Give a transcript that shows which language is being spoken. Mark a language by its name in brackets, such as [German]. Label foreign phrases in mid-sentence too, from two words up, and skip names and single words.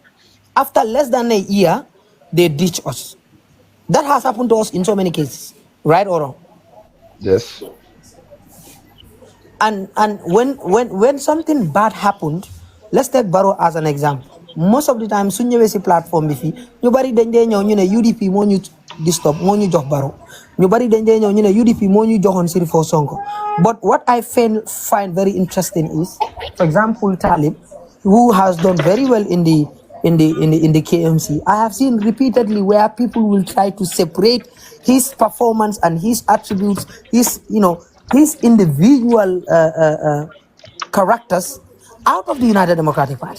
[English] After less than a year, they ditch us. That has happened to us in so many cases, right or wrong? Yes. And when something bad happened, let's take Barrow as an example. Most of the time, [Wolof] suñu platform bifi, ñu bari dañ dé ñew ñu né UDP mo ñu disturb mo ñu jox Barrow. Ñu bari dañ dé ñew ñu né UDP mo ñu joxon Sirifo Sonko. [English] But what I find very interesting is, for example, Talib, who has done very well in the KMC. I have seen repeatedly where people will try to separate his performance and his attributes, his individual characters out of the United Democratic Party.